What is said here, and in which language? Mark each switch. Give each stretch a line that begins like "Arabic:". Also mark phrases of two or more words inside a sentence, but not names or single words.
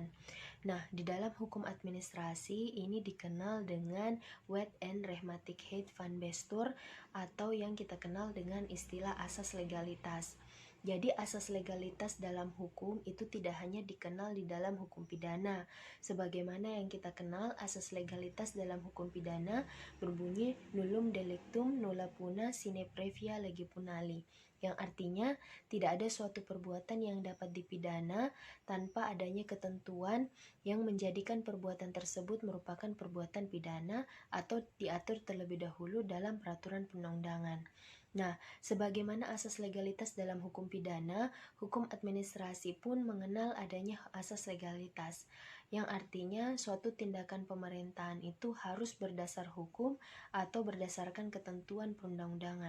Indonesian: Nah, di dalam hukum administrasi ini dikenal dengan
Dutch: Wet and Rechtmatigheid van Bestuur
Indonesian: atau yang kita kenal dengan istilah asas legalitas. Jadi asas legalitas dalam hukum itu tidak hanya dikenal di dalam hukum pidana. Sebagaimana yang kita kenal, asas legalitas dalam hukum pidana berbunyi
Latin: nullum delictum nulla puna sine previa lege punali,
Indonesian: yang artinya tidak ada suatu perbuatan yang dapat dipidana tanpa adanya ketentuan yang menjadikan perbuatan tersebut merupakan perbuatan pidana atau diatur terlebih dahulu dalam peraturan perundang-undangan. Nah, sebagaimana asas legalitas dalam hukum pidana, hukum administrasi pun mengenal adanya asas legalitas, yang artinya suatu tindakan pemerintahan itu harus berdasar hukum atau berdasarkan ketentuan perundang-undangan.